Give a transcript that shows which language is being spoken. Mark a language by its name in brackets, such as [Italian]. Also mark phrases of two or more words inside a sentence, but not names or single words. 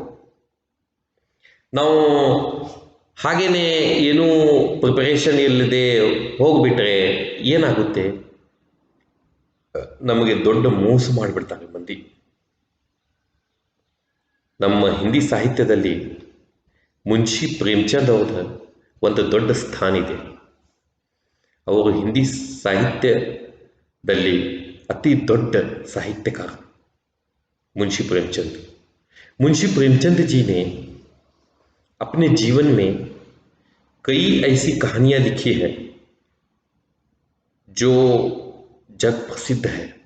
[Kannada] ನಾವು ಹಾಗೇನೆ ಏನೂ ಪ್ರಿಪರೇಷನ್ ಇಲ್ಲದೆ ಹೋಗ್ಬಿಟ್ರೆ ಏನಾಗುತ್ತೆ, ನಮಗೆ ದೊಡ್ಡ ಮೋಸ ಮಾಡಿಬಿಡ್ತಾರೆ ಮಂದಿ. ನಮ್ಮ ಹಿಂದಿ ಸಾಹಿತ್ಯದಲ್ಲಿ ಮುನ್ಷಿ ಪ್ರೇಮಚಂದ್ ಅವರ ಒಂದು ದೊಡ್ಡ ಸ್ಥಾನ ಇದೆ. ಅವರು ಹಿಂದಿ ಸಾಹಿತ್ಯದಲ್ಲಿ [Hindi] अति दौड़ साहित्यकार मुंशी प्रेमचंद। मुंशी प्रेमचंद जी ने अपने जीवन में कई ऐसी कहानियां लिखी है जो जग प्रसिद्ध है।